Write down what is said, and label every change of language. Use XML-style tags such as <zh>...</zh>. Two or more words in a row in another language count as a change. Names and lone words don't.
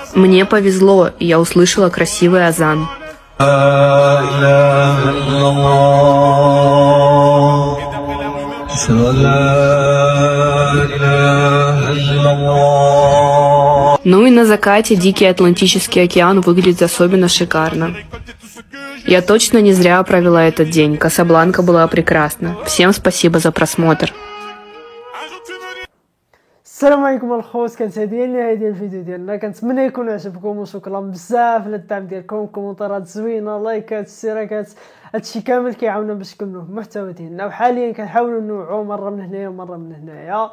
<ru>Мне повезло, и я услышала красивый азан. Ну и на закате Дикий Атлантический океан выглядит особенно шикарно. Я точно не зря провела этот день. Касабланка была прекрасна. Всем спасибо за просмотр.</ru> <ar>السلام عليكم الخوت، كانت هذه النهايه ديال الفيديو ديالنا. كنتمنى يكون عجبكم وشكرا بزاف على الدعم ديالكم، كومنتات زوينه، لايكات، اشتراكات، هادشي كامل كيعاوننا باش نكملوا في المحتوى ديالنا. وحاليا كنحاولوا نوعوا مره من هنايا ومره من هنايا.</ar>